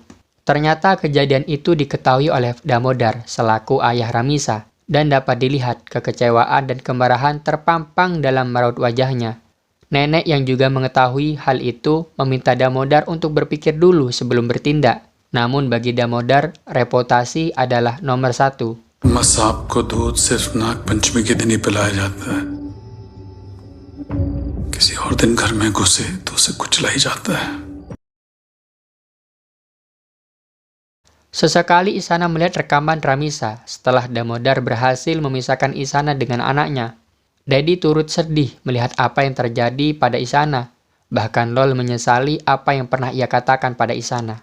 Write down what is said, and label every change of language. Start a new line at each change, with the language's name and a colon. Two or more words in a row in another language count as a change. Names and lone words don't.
Indonesian: Ternyata kejadian itu diketahui oleh Damodar selaku ayah Ramisa, dan dapat dilihat kekecewaan dan kemarahan terpampang dalam raut wajahnya. Nenek yang juga mengetahui hal itu meminta Damodar untuk berpikir dulu sebelum bertindak. Namun bagi Damodar, reputasi adalah nomor satu.
Hindi: Mas साहब को दूध सिर्फ नाग पंचमी के दिन ही पिलाया जाता है। किसी और दिन घर में घुसे तो उसे कुचला ही जाता है।
Indonesian: Sesekali Isana melihat rekaman Ramisa setelah Damodar berhasil memisahkan Isana dengan anaknya. Dedi turut sedih melihat apa yang terjadi pada Isana. Bahkan Lol menyesali apa yang pernah ia katakan pada Isana.